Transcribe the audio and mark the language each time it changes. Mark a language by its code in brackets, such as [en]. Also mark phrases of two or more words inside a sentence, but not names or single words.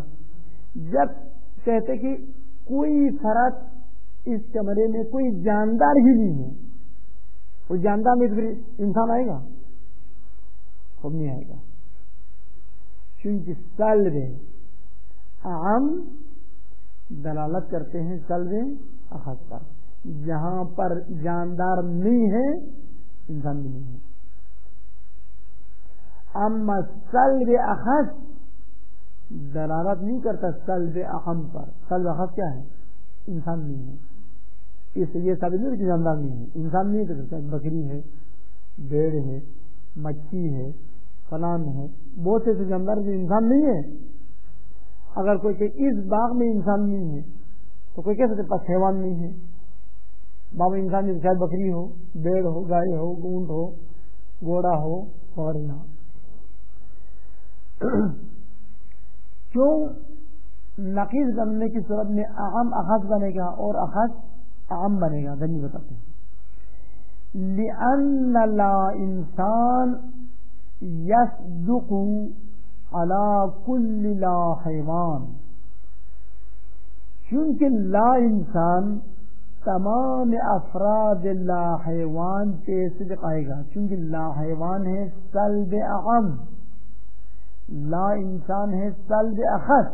[ur] جب کہتے کہ کوئی فرد اس کمرے میں کوئی جاندار ہی نہیں ہے، وہ جاندار میں پھر انسان آئے گا؟ خود نہیں آئے گا، کیونکہ سلب عام دلالت کرتے ہیں سلب اخص پر، جہاں پر جاندار نہیں ہے انسان بھی نہیں ہے۔ اما سلب اخص دلالت نہیں کرتا سلب اعم پر، سلب اخص کیا ہے؟ انسان نہیں ہے، اس سے یہ ثابت نہیں کہ جاندار نہیں ہے، انسان نہیں ہے تو بکری ہے، بھیڑ ہے، مچھی ہے، فلان ہے، بہت سے جاندار جو انسان نہیں ہے۔ اگر کوئی کہ اس باغ میں انسان نہیں ہے تو کوئی کہہ سکتے پاس حیوان نہیں ہے، باغ میں انسان نہیں، شاید بکری ہو، بھیڑ ہو، گائے ہو، اونٹ ہو، گھوڑا ہو، اور نہ کیوں نقیض بننے کی صورت میں اعم اخص بنے گا اور اخص اعم بنے گا؟ دلیل بتاتے ہیں، [ar] لأن لا انسان یصدق علی کل لا حیوان، [ur] کیونکہ لا انسان تمام افراد لا حیوان پہ صدق آئے گا، چونکہ لا حیوان ہے سلب اعم، لا انسان ہے سلب اخص.